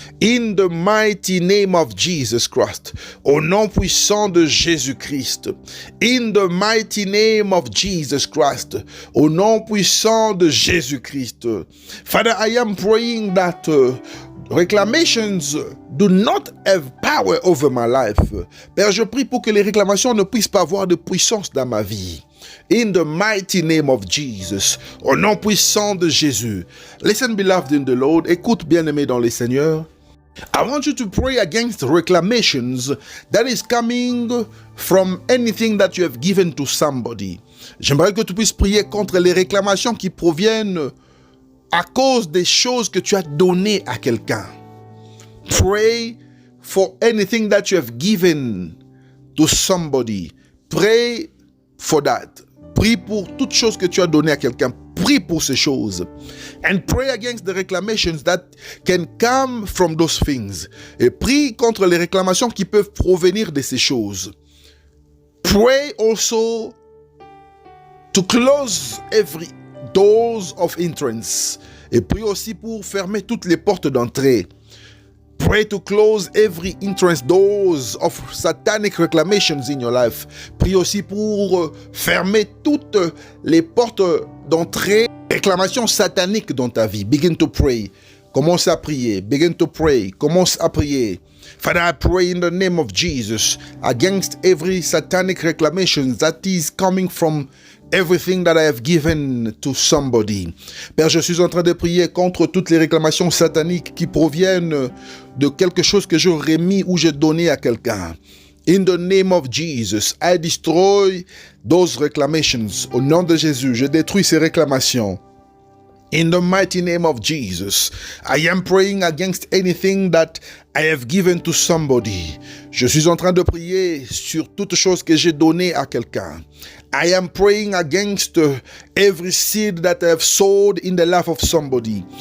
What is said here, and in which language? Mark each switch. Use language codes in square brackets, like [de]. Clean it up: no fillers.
[en] In the mighty name of Jesus Christ. [fr] Au nom puissant de Jésus-Christ. [en] In the mighty name of Jesus Christ. [fr] Au nom puissant de Jésus-Christ. [en] Father, I am praying that reclamations do not have power over my life. [fr] Père, je prie pour que les réclamations ne puissent pas avoir de puissance dans ma vie. [en] In the mighty name of Jesus. [fr] Au nom puissant de Jésus. [en] Listen, beloved in the Lord. [fr] Écoute, bien-aimé dans le Seigneur. [en] I want you to pray against reclamations that is coming from anything that you have given to somebody. [fr] J'aimerais que tu puisses prier contre les réclamations qui proviennent à cause des choses que tu as données à quelqu'un. [en] Pray for anything that you have given to somebody. Pray for that. [fr] Prie pour toute chose que tu as donnée à quelqu'un. Prie pour ces choses. [en] And pray against the reclamations that can come from those things. [fr] Et prie contre les réclamations qui peuvent provenir de ces choses. [en] Pray also to close every doors of entrance. [fr] Et prie aussi pour fermer toutes les portes d'entrée. [en] Pray to close every entrance doors of satanic reclamations in your life. [fr] Prie aussi pour fermer toutes les portes d'entrée, réclamations sataniques dans ta vie. [en] Begin to pray. [fr] Commence à prier. [en] Begin to pray. [fr] Commence à prier. [en] Father, I pray in the name of Jesus against every satanic reclamation that is coming from everything that I have given to somebody. [fr] Père, je suis en train de prier contre toutes les réclamations sataniques qui proviennent de quelque chose que j'aurais remis ou j'ai donné à quelqu'un. [en] In the name of Jesus, I destroy those reclamations. [fr] Au nom de Jésus, je détruis ces réclamations. [en] In the mighty name of Jesus, I am praying against anything that I have given to somebody. [fr] Je suis en train de prier sur toute chose que j'ai donnée à quelqu'un. [en] I am praying against every seed that I have sowed in the life of somebody.